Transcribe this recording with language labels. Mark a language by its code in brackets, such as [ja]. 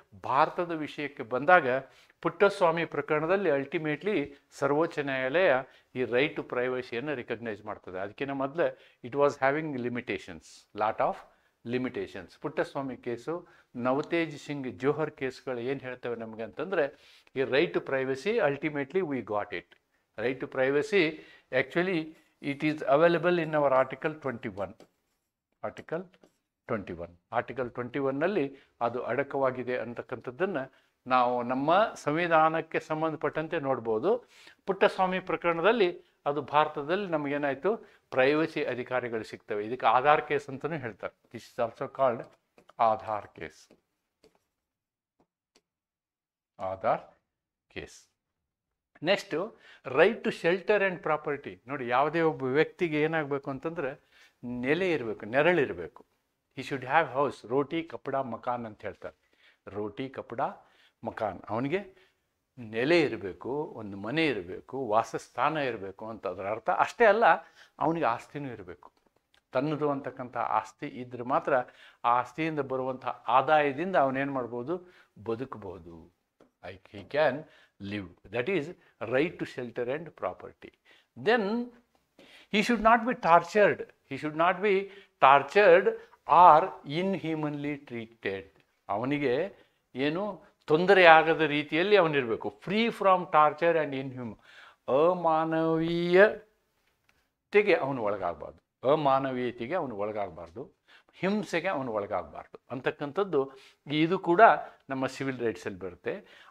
[kn] ಭಾರತದ ವಿಷಯಕ್ಕೆ ಬಂದಾಗ ಪುಟ್ಟಸ್ವಾಮಿ ಪ್ರಕರಣದಲ್ಲಿ ಅಲ್ಟಿಮೇಟ್ಲಿ ಸರ್ವೋಚ್ಚ ನ್ಯಾಯಾಲಯ ಈ ರೈಟ್ ಟು ಪ್ರೈವಸಿಯನ್ನು ರಿಕಗ್ನೈಸ್ ಮಾಡ್ತದೆ. ಅದಕ್ಕಿಂತ ಮೊದಲು [en] It was having limitations, lot of limitations. [kn] Puttaswamy case, Navtej Singh Johar ಕೇಸ್ಗಳು ಏನು ಹೇಳ್ತವೆ ನಮಗೆ ಅಂತಂದರೆ, ಈ right to privacy [en] Ultimately we got it. Right to privacy, actually, it is available in our Article 21. Article 21. [kn] Article 21ನಲ್ಲಿ ಅದು ಅಡಕವಾಗಿದೆ ಅಂತಕ್ಕಂಥದ್ದನ್ನು ನಾವು ನಮ್ಮ ಸಂವಿಧಾನಕ್ಕೆ ಸಂಬಂಧಪಟ್ಟಂತೆ ನೋಡ್ಬೋದು. ಪುಟ್ಟಸ್ವಾಮಿ ಪ್ರಕರಣದಲ್ಲಿ ಅದು ಭಾರತದಲ್ಲಿ ನಮಗೇನಾಯಿತು, ಪ್ರೈವಸಿ ಅಧಿಕಾರಿಗಳು ಸಿಗ್ತವೆ. ಇದಕ್ಕೆ ಆಧಾರ್ ಕೇಸ್ ಅಂತಲೂ ಹೇಳ್ತಾರೆ. [en] This is also called Aadhaar case. Aadhaar case. Next right to shelter and property. [kn] ನೋಡಿ, ಯಾವುದೇ ಒಬ್ಬ ವ್ಯಕ್ತಿಗೆ ಏನಾಗಬೇಕು ಅಂತಂದರೆ ನೆಲೆ ಇರಬೇಕು, ನೆರಳಿರಬೇಕು. [en] He should have house. [hi] ರೋಟಿ ಕಪಡ ಮಕಾನ್ [kn] ಅಂತ ಹೇಳ್ತಾರೆ. [hi] ರೋಟಿ ಕಪಡ ಮಕಾನ್. [kn] ಅವನಿಗೆ ನೆಲೆ ಇರಬೇಕು, ಒಂದು ಮನೆ ಇರಬೇಕು, ವಾಸಸ್ಥಾನ ಇರಬೇಕು ಅಂತ ಅದರ ಅರ್ಥ. ಅಷ್ಟೇ ಅಲ್ಲ, ಅವನಿಗೆ ಆಸ್ತಿನೂ ಇರಬೇಕು. ತನ್ನದು ಅಂತಕ್ಕಂಥ ಆಸ್ತಿ ಇದ್ರೆ ಮಾತ್ರ ಆ ಆಸ್ತಿಯಿಂದ ಬರುವಂಥ ಆದಾಯದಿಂದ ಅವನೇನು ಮಾಡ್ಬೋದು, ಬದುಕಬಹುದು. [en] he can live. That is right to shelter and property. Then he should not be tortured. He should not be tortured or inhumanly treated. [kn] ಅವನಿಗೆ ಏನು ತೊಂದರೆ ಆಗದ ರೀತಿಯಲ್ಲಿ ಅವನಿರಬೇಕು. [en] Free from torture and inhuman. [kn] ಅಮಾನವೀಯತೆಗೆ ಅವನು ಒಳಗಾಗಬಾರ್ದು. ಅಮಾನವೀಯತೆಗೆ ಅವನು ಒಳಗಾಗಬಾರ್ದು. ಹಿಂಸೆಗೆ ಅವನು ಒಳಗಾಗಬಾರ್ದು ಅಂತಕ್ಕಂಥದ್ದು ಇದು ಕೂಡ ನಮ್ಮ ಸಿವಿಲ್ ರೈಟ್ಸಲ್ಲಿ ಬರುತ್ತೆ.